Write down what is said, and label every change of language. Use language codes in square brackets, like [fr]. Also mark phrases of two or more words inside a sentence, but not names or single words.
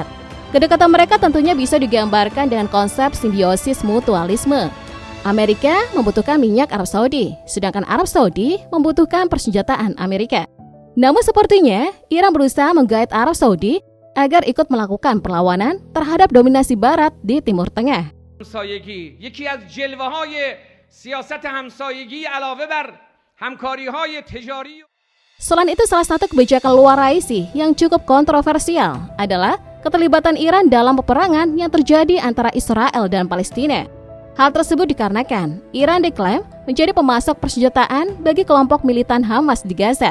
[id] Kedekatan mereka tentunya bisa digambarkan dengan konsep simbiosis mutualisme. Amerika membutuhkan minyak Arab Saudi, sedangkan Arab Saudi membutuhkan persenjataan Amerika. Namun sepertinya Iran berusaha menggait Arab Saudi agar ikut melakukan perlawanan terhadap dominasi Barat di Timur Tengah. [fa] همسایگی یکی از جلوه‌های سیاست همسایگی علاوه بر همکاری‌های تجاری. [id] Selain itu, salah satu kebijakan luar Raisi yang cukup kontroversial adalah keterlibatan Iran dalam peperangan yang terjadi antara Israel dan Palestina. Hal tersebut dikarenakan Iran diklaim menjadi pemasok persenjataan bagi kelompok militan Hamas di Gaza.